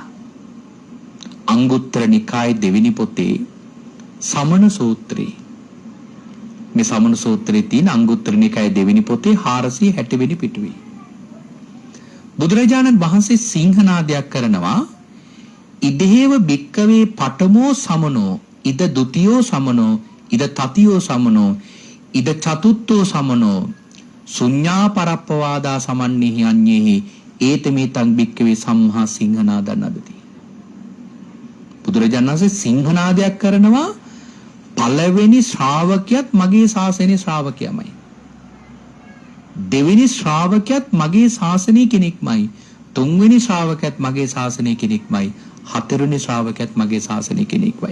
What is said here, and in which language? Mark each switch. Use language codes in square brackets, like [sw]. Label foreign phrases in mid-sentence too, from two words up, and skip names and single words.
[si] අංගුත්තර නිකායේ දෙවෙනි පොතේ සමන සූත්‍රයේ මේ සමන සූත්‍රයේ තියෙන අංගුත්තර නිකායේ දෙවෙනි පොතේ 460 වෙනි පිටුවේ බුදුරජාණන් වහන්සේ සිංහනාදයක් කරනවා [pi] ඉදේව බික්කවේ පඨමෝ සමනෝ ඉද ဒ ුතියෝ සමනෝ ඉද තතියෝ සමනෝ ඉද චතුත්ථෝ සමනෝ ශුඤ්ඤා පරප්පවාදා සමන්නිහි අඤ්ඤේහි ඒතමේතං බික්කවේ සම්හා සිංහනාදන් අදති. [si] බුදුරජාණන් වහන්සේ සිංහනාදයක් කරනවා පළවෙනි ශ්‍රාවකයාත් මගේ ශාසනයේ ශ්‍රාවකයමයි. දෙවෙනි ශ්‍රාවකයාත් මගේ ශාසනයේ කෙනෙක්මයි. තුන්වෙනි ශ්‍රාවකයාත් මගේ ශාසනයේ කෙනෙක්මයි. හතරවෙනි ශ්‍රාවකයාත් මගේ ශාසනයේ කෙනෙක්මයි.